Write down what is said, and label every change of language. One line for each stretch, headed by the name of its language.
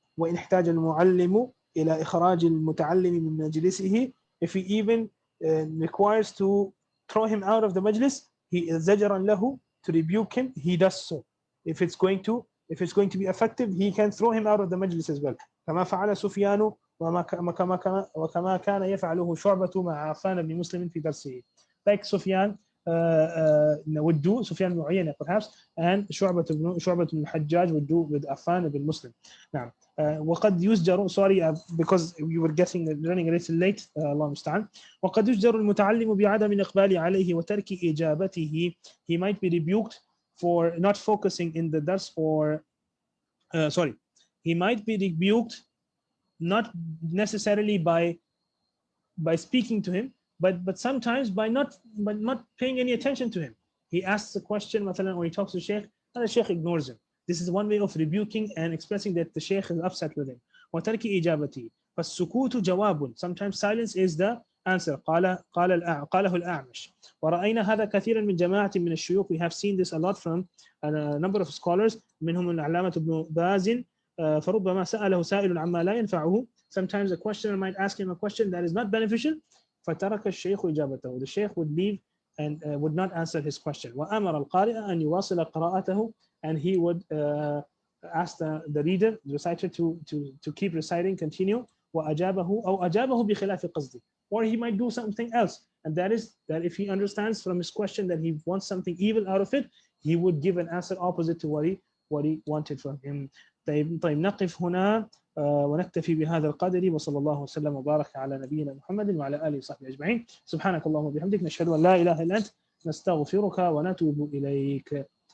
Arabic: وإن احتاج المعلم إلى إخراج المتعلم من مجلسه,
English: if he even requires to throw him out of the majlis, he is
Arabic: زجرا له,
English: to rebuke him, he does so. If it's going to be effective, he can throw him out of the majlis as well.
Arabic: كما فعل سفيان وكما كان يفعله شعبة مع عفان بن مسلم في درسه.
English: Like Sufyan would do, Sufyan ibn Uyayna perhaps, and شعبة بن الحجاج would do with Affan ibn Muslim.
Arabic: نعم. وقد يزجر,
English: sorry because we were running a little late,
Arabic: الله المستعان. وقد يزجر المتعلم بعدم الإقبال عليه وترك إجابته.
English: He might be rebuked for not focusing in the dars, or he might be rebuked not necessarily by speaking to him, but sometimes by not paying any attention to him. He asks a question, مثلا, or he talks to Sheikh, and the Sheikh ignores him. This is one way of rebuking and expressing that the Sheikh is upset with him.
Arabic: وترك إجابته. فالسكوت جواب.
English: Sometimes silence is the answer.
Arabic: قاله الأعمش. ورأينا هذا كثيرا من جماعة من الشيوخ.
English: We have seen this a lot from a number of scholars,
Arabic: منهم العلامة ابن باز. فربما سأله سائل عما لا ينفعه.
English: Sometimes a questioner might ask him a question that is not beneficial.
Arabic: فترك الشيخ إجابته.
English: The Sheikh would leave and would not answer his question.
Arabic: وأمر القارئ أن يواصل قراءته,
English: and he would ask the reader, the reciter, to keep reciting, continue.
Arabic: وأجابه أو أجابه بخلاف قصده.
English: Or he might do something else, and that is that if he understands from his question that he wants something evil out of it, he would give an answer opposite to what he wanted from him.
Arabic: طيب نقف هنا ونكتفي بهذا القدر، وصلى الله وسلم وبارك على نبينا محمد وعلى آله وصحبه أجمعين. سبحانك اللهم وبحمدك، نشهد أن لا إله إلا أنت، نستغفرك ونتوب إليك.